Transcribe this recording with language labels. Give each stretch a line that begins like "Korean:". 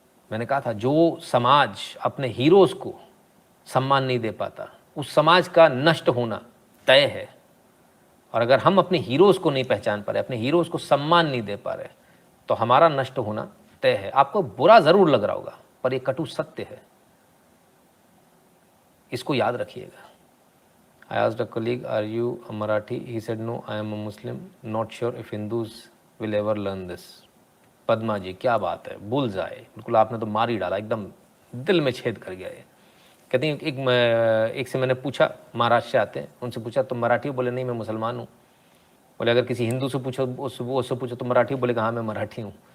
Hindi: मैंने कहा था जो समाज अपने हीरोज़ को सम्मान नहीं दे पाता, उस समाज का नष्ट होना तय है। और अगर हम अपने हीरोज़ को नहीं पहचान पा रहे, अपने हीरोज़ को सम्मान नहीं दे पा रहे, तो हमारा नष्ट होना तय है। आपको बुरा ज़रूर लग रहा होगा, पर ये कटु सत्य है, इसको याद रखिएगा।
English: I asked a colleague, are you a Marathi? He said, no, I am a Muslim. Not sure if Hindus will ever learn this.
Hindi: Padma जी क्या बात है, भूल जाए, बिल्कुल आपने तो मार ही डाला, एकदम दिल में छेद कर गया ये। कहती हैं एक से मैंने पूछा, महाराष्ट्र से आते हैं, उनसे पूछा तुम मराठी हो? बोले नहीं मैं मुसलमान हूँ। बोले अगर किसी हिंदू से पूछो, उससे पूछो तुम मराठी हो? बोलेगा हाँ मैं मराठी हूँ।